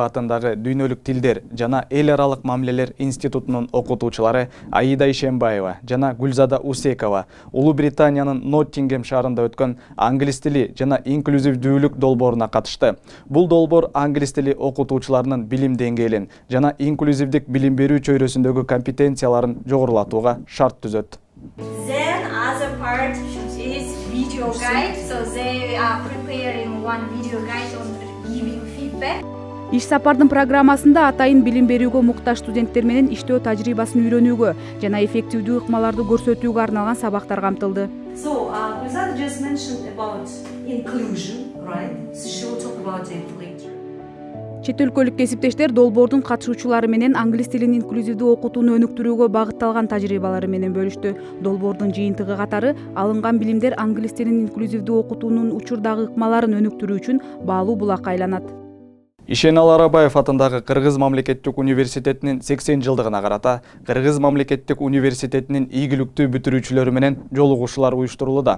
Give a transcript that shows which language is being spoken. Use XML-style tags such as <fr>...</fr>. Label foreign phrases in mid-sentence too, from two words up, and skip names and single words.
<ky>атындагы дүйнөлүк тилдер жана эл аралык мамилелер институтунун окутуучулары Аида Ишембаева жана Гүлзада Усекова Улуу Британиянын Ноттингем шаарында өткөн англис тили жана инклюзивдүүлүк долбооруна катышты. Бул долбоор англис тили окутуучуларынын билим деңгээлин жана инклюзивдик билим берүү чөйрөсүндөгү компетенцияларын жогорулатууга шарт түзөт.</ky> <en>Then other part is video guide, so they are preparing one video guide on giving feedback.</en> <ky>Иш сапардын программасында атайын билим берүүгө муктаж студенттер менен иштөө тажрыйбасын үйрөнүүгө жана эффективдүү ыкмаларды көрсөтүүгө арналган сабактар камтылды.</ky> <en>So, Gulzada just mentioned about inclusion, right? So she will talk about it later.</en> <ky>Чет өлкөлүк кесиптештер долбоордун катышуучулары менен англис тилин инклюзивдүү окутууну өнүктүрүүгө багытталган тажрыйбалары менен бөлүштү. Долбоордун жыйынтыгы катары алынган билимдер англис тилин инклюзивдүү окутуунун учурдагы ыкмаларын өнүктүрүү үчүн баалуу булакка айланат. Ишенал Арабаев атындагы Кыргыз мамлекеттик университетинин 80 жылдыгына карата Кыргыз мамлекеттик университетинин ийгиликтүү бүтүрүүчүлөрү менен жолугушуулар уюштурулууда.</ky>